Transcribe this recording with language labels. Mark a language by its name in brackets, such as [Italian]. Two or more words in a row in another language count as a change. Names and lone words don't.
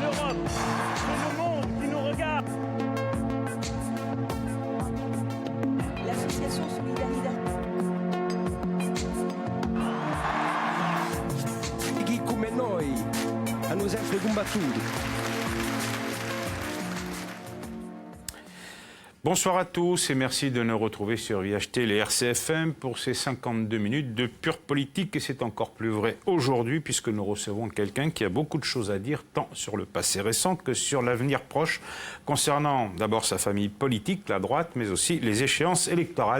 [French] l'Europe, c'est le monde qui nous regarde. L'association Solidarité. [Italian] Chi come noi hanno sempre combattuto. [French] Bonsoir à tous et merci de nous retrouver sur VHT, les RCFM, pour ces 52 minutes de pure politique. Et c'est encore plus vrai aujourd'hui puisque nous recevons quelqu'un qui a beaucoup de choses à dire, tant sur le passé récent que sur l'avenir proche, concernant d'abord sa famille politique, la droite, mais aussi les échéances électorales.